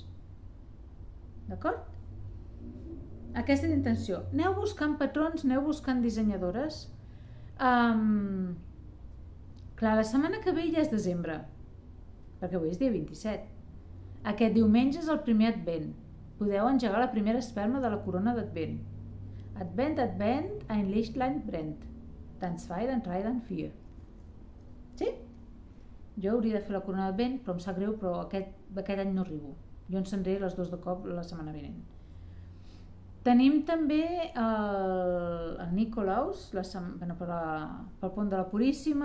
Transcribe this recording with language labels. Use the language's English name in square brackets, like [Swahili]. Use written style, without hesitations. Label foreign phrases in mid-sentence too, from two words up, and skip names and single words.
[Catalan] D'acord? Aquesta és l'intenció. Aneu buscant patrons, aneu buscant dissenyadores. Clar, la setmana que ve ja és desembre, perquè avui és dia 27. Aquest diumenge és el primer advent. Podeu engegar la primera espelma de la corona d'advent. [German] Advent, Advent, ein Lichtlein brennt. Dann zwei, dann drei, dann vier. [Catalan] Sí? Jo hauria de fer la corona d'advent, però em sap greu, però aquest any no arribo. Jo encendré les 2 de cop la setmana vinent. Tenim també el Nicolaus, pel pont de la Puríssima.